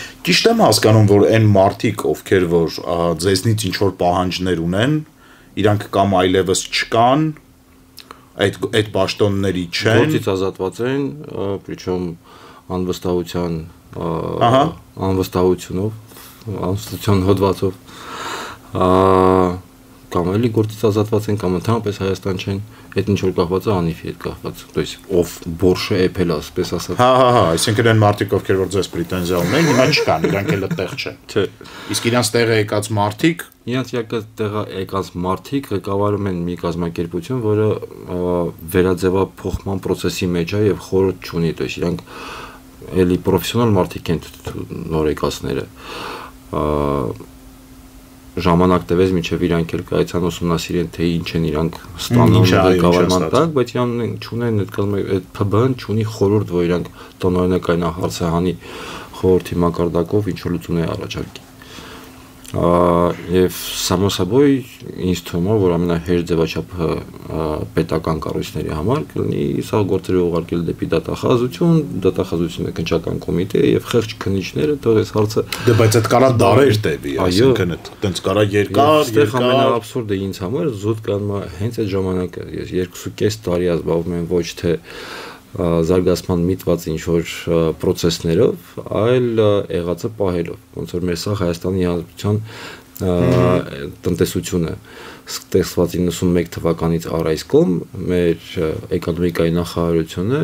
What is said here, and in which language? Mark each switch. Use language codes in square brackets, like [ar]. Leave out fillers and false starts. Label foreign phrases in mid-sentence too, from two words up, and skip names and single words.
[hy] ճիշտ եմ հասկանում որ այն մարդիկ ովքեր որ ձեզնից ինչ որ պահանջներ ունեն իրանք կամ այլևս չկան այդ պաշտոնների չեն գործից ազատված են причем անվստահության անվստահության հոդվածով կամ էլի գործից ազատված են կամ ընդհանրապես Հայաստան չեն այդ ինչ որ կախված է անիֆի հետ կախված [ru] то есть [hy] ով բորշը էփել ասպես ասած հա այսինքն այն մարդիկ ովքեր որ ձեզ պրետենզիա ունեն հիմա չկան իրանք էլ այդտեղ չեն չէ իսկ իրանց տեղը եկած մարդիկ իրանց տեղը եկած մարդիկ ղեկավարում են մի կազմակերպություն որը վերաձևափոխման process-ի մեջ է եւ խորհուրդ չունի [ru] то есть [hy] իրանք էլի պրոֆեսիոնալ մարդիկ են նոր եկածները ժամանակ տևեց մինչև իրանք էլ կայացան ուսումնասիրեն թե ինչ են իրանք ստանում ղեկավարման տակ, բայց իրանք չունեն այդ ՓԲ-ն չունի խորհուրդ, որ իրանք տնօրինակային հարցահանի խորհրդի մակարդակով ինչ որ լուծում է առաջարկի։ Եվ [ru] само собой [hy] ինձ թվում է, որ ամենահեշտ ձևաչափը պետական կառույցների համար կլինի սա գործերը ուղարկել դեպի դատախազությունը քննչական կոմիտե եւ խեղճ քննիչները թող այս հարցը դե բայց այդ կարա դարեր տևի, այսինքն այդտենց կարա երկար ամենաաբսուրդը ինձ համար զուտ կանում է հենց այդ ժամանակը ես 2.5 տարի ազբաղվում եմ ոչ թե զարգացման միտված ինչ-որ պրոցեսներով, այլ եղածը պահելով, ոնց որ մեր սա Հայաստանի Հանրապետության տնտեսությունը ստեղծված 91 թվականից առ այս կողմ մեր էկոնոմիկայի նախարարությունը